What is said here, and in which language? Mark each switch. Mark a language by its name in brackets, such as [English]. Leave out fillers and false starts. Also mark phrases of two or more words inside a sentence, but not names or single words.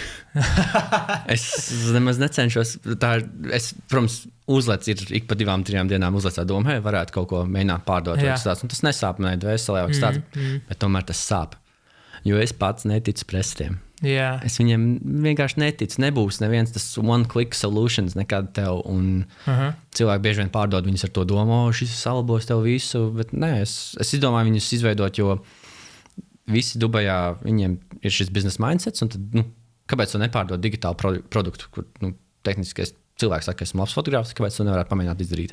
[Latvian] Es nemaz necenšos. Protams, uzlec ir ik pa 2-3 dienām uzlecā doma, varētu kaut ko mēģināt pārdot. Tas nesāp manai dvēselē, bet tomēr tas sāp. Jo es pats neticu presetiem. Jā. Es viņiem vienkārši neticu. Nebūs neviens tas [English] one-click solutions [Latvian] nekad tev. Un cilvēki bieži vien pārdod viņus ar to domu, šis salabos tev visu. Bet nē, es izdomāju viņus izveidot, jo visi Dubajā, viņiem ir šis biznesa mindsets, un tad, kāpēc tu nepārdod digitālu produktu, kur tehniskais cilvēks saka, ka esmu labs fotogrāfs, kāpēc tu nevarētu pamēģināt izdarīt?